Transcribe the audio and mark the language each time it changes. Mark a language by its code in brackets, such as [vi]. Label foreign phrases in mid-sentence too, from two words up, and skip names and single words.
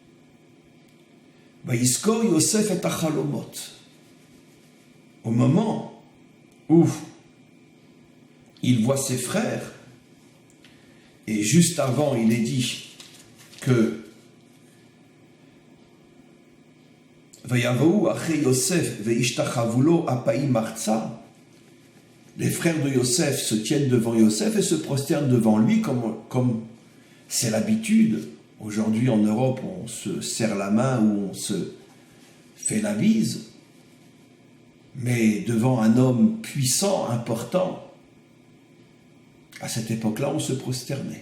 [he] ויזכור יוסף את החלומות. [fr] Au moment où il voit ses frères, et juste avant, il est dit que [he] ויבאו אחי יוסף וישתחוו לו אפים ארצה. [fr] Les frères de Yosef se tiennent devant Yosef et se prosternent devant lui comme c'est l'habitude. Aujourd'hui en Europe, on se serre la main ou on se fait la bise. Mais devant un homme puissant, important, à cette époque-là, on se prosternait.